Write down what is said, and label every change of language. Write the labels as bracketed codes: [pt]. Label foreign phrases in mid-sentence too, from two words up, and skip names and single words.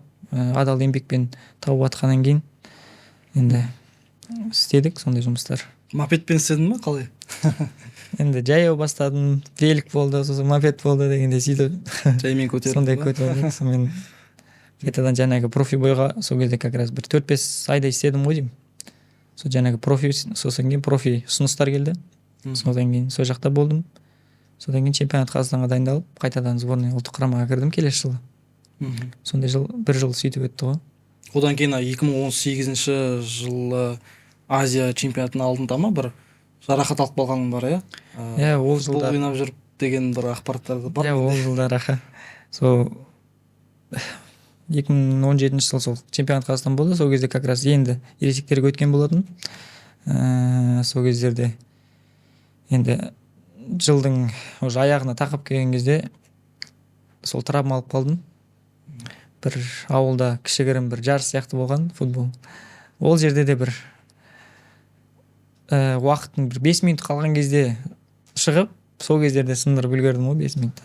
[kk] Адал еңбекпен тауып атқаннан кейін енді істедік сондай жұмыстар. Мопедпен істедің ме, қалай? Енді жаяу бастадым, велик болды, сосын мопед болды дегенде сөйтіп жаймен көтердік. Сондай көтердік. Сонымен қайтадан жаңағы профи бойға сол кезде [ru] как раз [kk] бір 4-5 айда істедім ғой деймін. Сол жаңағы профи, сосын кейін профи ұсыныстар келді. Содан кейін сол жақта болдым. Содан кейін чемпионат Қазақстанға дайындалып, қайтадан сборная ұлттық құрамаға кірдім келесі жылы. Сондай бір жыл сөйтіп өтті ғой. Одан кейін 2018 жылы Азия чемпионатының алдында ма бір жарақат алып қалғаның бар, иә? Иә, ол жылдар ойнап жүріп деген бір ақпараттар бар. Иә, ол жылдар сол 2017 жыл сол чемпионат Қазақстан болды. Сол кезде [ru] как раз [kk] енді ересектерге өткен болатын. Сол кездерде енді жылдың уже аяғына тақап келген кезде сол травма алып қалдым. Бір ауылда кішігірім бір жарыс сияқты болған футбол. Ол жерде де бір уақыттың бір 5 минут қалған кезде шығып, сол кездерде сындырып үлгердім ғой 5 минут.